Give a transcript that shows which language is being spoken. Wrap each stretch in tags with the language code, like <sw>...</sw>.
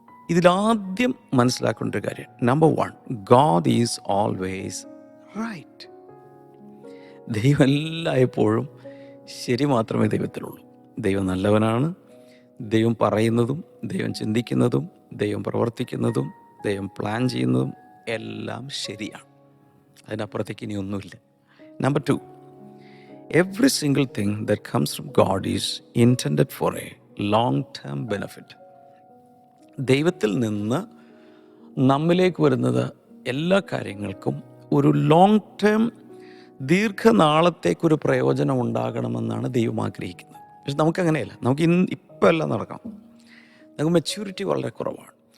<ml>ഇതിലാദ്യം മനസ്സിലാക്കേണ്ട ഒരു കാര്യം, number 1,</ml> <en>God is always right.</en> <ml>ദൈവം എല്ലായ്പ്പോഴും ശരി മാത്രമേ ദൈവത്തിലുള്ളൂ. ദൈവം നല്ലവനാണ്. ദൈവം പറയുന്നതും ദൈവം ചിന്തിക്കുന്നതും ദൈവം പ്രവർത്തിക്കുന്നതും ദൈവം പ്ലാൻ ചെയ്യുന്നതും എല്ലാം ശരിയാണ്. അതിനപ്പുറത്തേക്ക് ഇനി ഒന്നുമില്ല.</ml> <en>Number 2, every single thing that comes from God is intended for a long-term benefit.</en> <ml>ദൈവത്തിൽ നിന്ന് നമ്മിലേക്ക് വരുന്നത് എല്ലാ കാര്യങ്ങൾക്കും ഒരു ലോങ് ടേം, ദീർഘനാളത്തേക്കൊരു പ്രയോജനം ഉണ്ടാകണമെന്നാണ് ദൈവം ആഗ്രഹിക്കുന്നത്. പക്ഷെ നമുക്കങ്ങനെയല്ല. നമുക്ക് ഇപ്പം എല്ലാം നടക്കണം. നമുക്ക് മെച്യൂരിറ്റി വളരെ കുറവാണ്.</ml>